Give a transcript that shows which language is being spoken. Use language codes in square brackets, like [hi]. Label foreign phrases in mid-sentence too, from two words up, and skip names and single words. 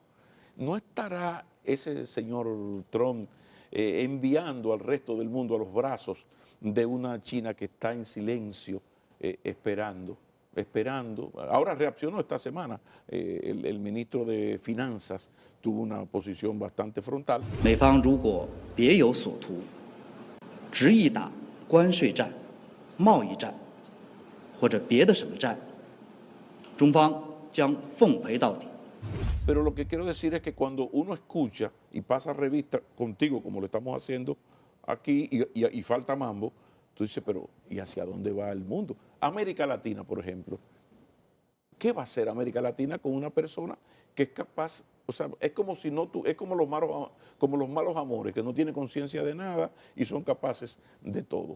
[es] ¿No estará ese señor Trump enviando al resto del mundo a los brazos de una China que está en silencio, esperando? Ahora reaccionó esta semana. El ministro de Finanzas tuvo una posición bastante frontal. [zh] 美方如果别有所图，执意打关税战、贸易战或者别的什么战，中方将奉陪到底。 [es] Pero lo que quiero decir es que cuando uno escucha y pasa revista contigo, como lo estamos haciendo aquí, y falta mambo, tú dices, pero ¿y hacia dónde va el mundo? América Latina, por ejemplo. ¿Qué va a hacer América Latina con una persona que es capaz, o sea, es como si no es como los malos amores, que no tienen conciencia de nada y son capaces de todo?